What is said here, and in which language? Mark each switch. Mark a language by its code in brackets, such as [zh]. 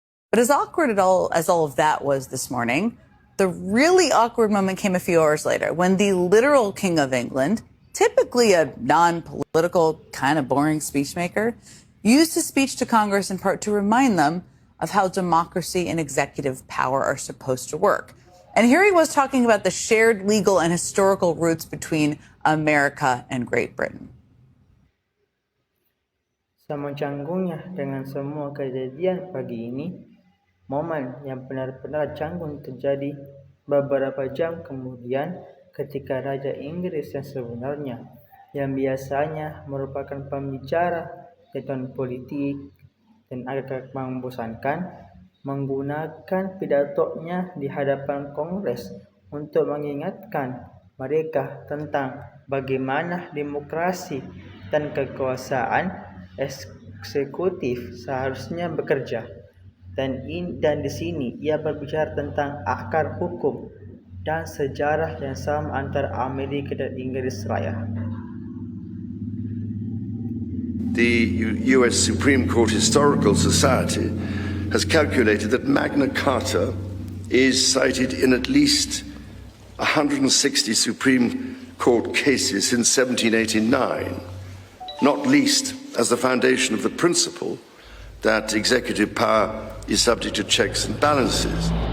[en] But as awkward as all of that was this morning, the really awkward moment came a few hours later when the literal King of England, typically a non-political, kind of boring speechmaker, used his speech to Congress in part to remind them of how democracy and executive power are supposed to work. And here he was talking about the shared legal and historical roots between America and Great Britain. [id] Sama canggungnya dengan semua kejadian pagi ini, momen yang benar-benar canggung terjadi beberapa jam kemudian ketika Raja Inggris yang sebenarnya, yang biasanya merupakan pembicara di tahun politik dan agak membosankan, menggunakan pidatonya di hadapan Kongres untuk mengingatkan mereka tentang bagaimana demokrasi dan kekuasaan eksekutif seharusnya bekerja. Dan di sini ia berbicara tentang akar hukum dan sejarah yang sama antara Amerika dan Inggris Raya. [en] The US Supreme Court Historical Society has calculated that Magna Carta is cited in at least 160 Supreme Court cases since 1789, not least as the foundation of the principle that executive power is subject to checks and balances.